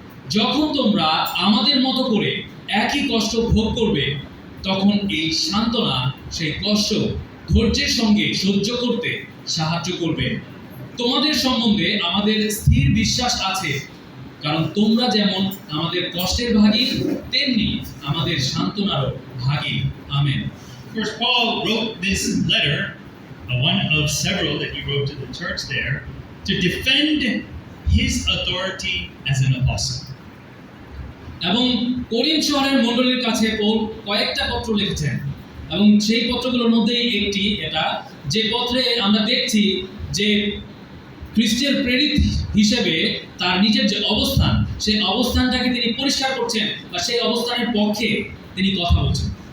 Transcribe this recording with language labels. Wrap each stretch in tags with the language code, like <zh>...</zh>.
<bn>যখন তোমরা আমাদের মতো করে একই কষ্ট ভোগ করবে, তখন এই সান্ত্বনা সেই কষ্ট ধৈর্যের সঙ্গে সহ্য করতে সাহায্য করবে। তোমাদের সম্বন্ধে আমাদের স্থির বিশ্বাস আছে, কারণ তোমরা যেমন আমাদের কষ্টের ভাগী, তেমনি আমাদের সান্ত্বনারও ভাগী। Amen.</bn> <en>Of course, Paul wrote this letter, one of several that he wrote to the church there, to defend his authority as an apostle.</en> <bn>এবং কোরিন্থ শহরের মণ্ডলীর কাছে পৌল কয়েকটা পত্র লিখেছেন, এবং সেই পত্রগুলোর মধ্যে একটি এটা, যে পত্রে আমরা দেখছি যে খ্রিস্টের প্রেরিত হিসেবে তার নিজের যে অবস্থান, সেই অবস্থানটাকে তিনি পরিষ্কার করছেন বা সেই অবস্থানের পক্ষে তিনি কথা বলছেন।</bn>